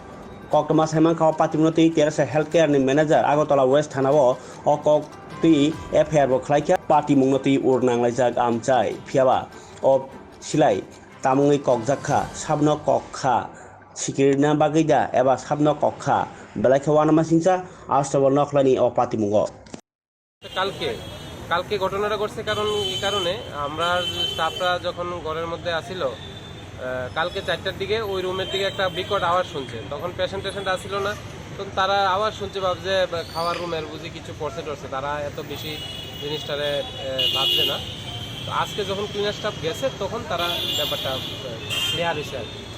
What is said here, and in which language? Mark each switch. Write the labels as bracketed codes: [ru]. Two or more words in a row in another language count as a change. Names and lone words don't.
[trp] Koktoma Simon Kaw Patimoti, Terasa Healthcare ni Manager, Agotala West Hanawo, or Kok. FIR bo khlaika party mungnoti urnang laijak amchai phiaba o silai tamungui kokjakha sabno kokha sikirna bagida eba sabno kokha belaikha wanama singsa astabo nokhlani o party mungo [bn] কালকে কালকে ঘটনাটা ঘটছে কারণ এই কারণে আমরা স্টাফরা যখন ঘরের মধ্যে আসিল কালকে 4টার দিকে ওই রুমের দিকে একটা বিকট আওয়াজ শুনছে তখন পেশেন্ট আসিল না তখন তারা আওয়াজ শুনছে ভাবছে খাওয়ার রুমের বুঝি কিছু পড়ছে টরছে তারা এত বেশি জিনিসটারে ভাবছে না তো আজকে যখন [en] cleaner staff [bn] গেছে তখন তারা ব্যাপারটা ক্লিয়ার হয়েছে আর